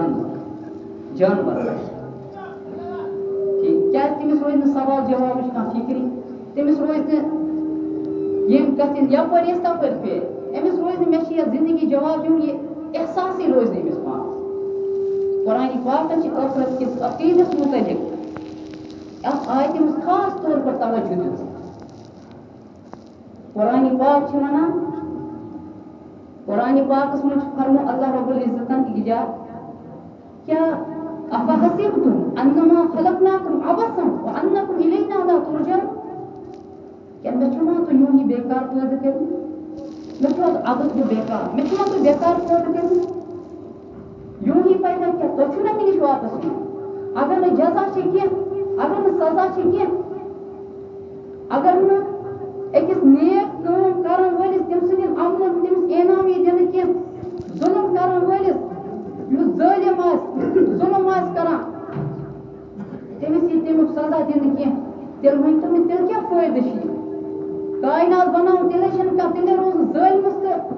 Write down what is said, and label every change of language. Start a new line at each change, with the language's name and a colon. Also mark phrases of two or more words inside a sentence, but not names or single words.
Kashmiri: ٹھیک کیٛازِ تٔمِس روزِ نہٕ سوال جوابٕچ کانٛہہ فِکری تٔمِس روزِ نہٕ ییٚمہِ کتھِ یپٲرۍ ٲسۍ تپٲرۍ پھیرِ أمِس روزِ نہٕ مےٚ چھِ یتھ زندگی جواب دیُن یہِ احساسٕے روزِ نہٕ أمِس پانس قرآنِ پاکن چھِ ٲخرت کِس عقیٖدس متعلق اتھ آیتہِ منٛز خاص طور پر توجہ دیُت قرآنِ پاک چھِ ونان قرآنِ پاکس منٛز چھُ فرمو اللہ رب العزتن اِجا کیٛاہ
Arabic: افحسبتم انما خلقناکم عبثا وانکم الینا لا ترجعون
Kashmiri: کیا مےٚ چھُوا تُہۍ یوٗنی بیکار پٲدٕ کٔرمٕتۍ مےٚ چھُوا عبث گوٚو بیکار مےٚ چھُوا تُہۍ بیکار پٲدٕ کٔرمٕتۍ یوٗنی پیدا کیٛاہ تۄہہِ چھُو نا مےٚ نِش واپس یُن اگر نہٕ جزا چھِ کینٛہہ اگر نہٕ سزا چھِ کینٛہہ اگر نہٕ أکِس نیک کٲم کرن وٲلِس تٔمۍ سٕنٛدٮ۪ن عملن تٔمِس انعام یی دِنہٕ کینٛہہ ظُلم کرن وٲلِس یُس ظٲلِم آسہِ ظُلم آسہِ کران تٔمِس یی تمیُک سزا دِنہٕ کینٛہہ تیٚلہِ ؤنۍتو مےٚ تیٚلہِ کیٛاہ فٲیدٕ چھُ یہِ کاینات بناوُن تیٚلے چھنہٕ کانٛہہ تیٚلے روز نہٕ ظٲلمس تہٕ